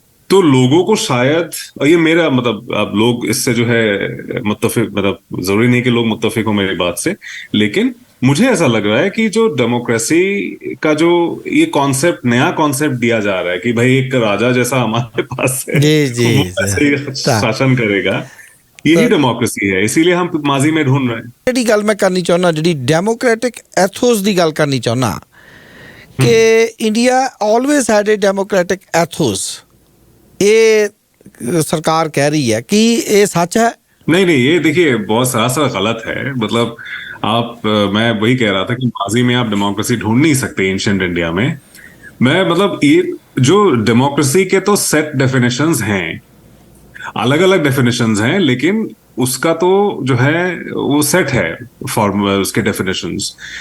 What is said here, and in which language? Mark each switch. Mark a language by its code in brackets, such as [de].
[hi] तो लोगों को शायद, और ये मेरा मतलब, अब लोग इससे जो है मुत्तफिक, मतलब जरूरी नहीं कि लोग मुत्तफिक हो मेरी बात से, लेकिन मुझे ऐसा लग रहा है कि जो डेमोक्रेसी का जो ये कॉन्सेप्ट, नया कॉन्सेप्ट दिया जा रहा है कि भाई एक राजा जैसा हमारे पास है, जी जी वो जी। ऐसे ही [pa] ਤਾਂ [hi] शासन करेगा, यही डेमोक्रेसी है। इसीलिए हम माजी में ढूंढ रहे हैं। [pa] ਜਿਹੜੀ ਗੱਲ ਮੈਂ ਕਰਨੀ ਚਾਹੁੰਦਾ, ਜਿਹੜੀ ਡੈਮੋਕ੍ਰੈਟਿਕ ਐਥੋਸ ਦੀ ਗੱਲ ਕਰਨੀ ਚਾਹੁੰਦਾ ਕਿ [en] India always had a democratic ethos, [pa] ਇਹ ਸਰਕਾਰ ਕਹਿ ਰਹੀ ਹੈ ਕਿ ਇਹ ਸੱਚ ਹੈ? [hi] नहीं नहीं, ये देखिए बहुत सरासर गलत है। मतलब मैं वही कह रहा था कि माजी में आप डेमोक्रेसी ढूंढ नहीं सकते एंशिएंट इंडिया में। मैं मतलब ये जो डेमोक्रेसी के तो सेट डेफिनेशंस हैं, अलग अलग डेफिनेशंस हैं, लेकिन उसका तो जो है वो सेट है फॉर्म, उसके डेफिनेशंस।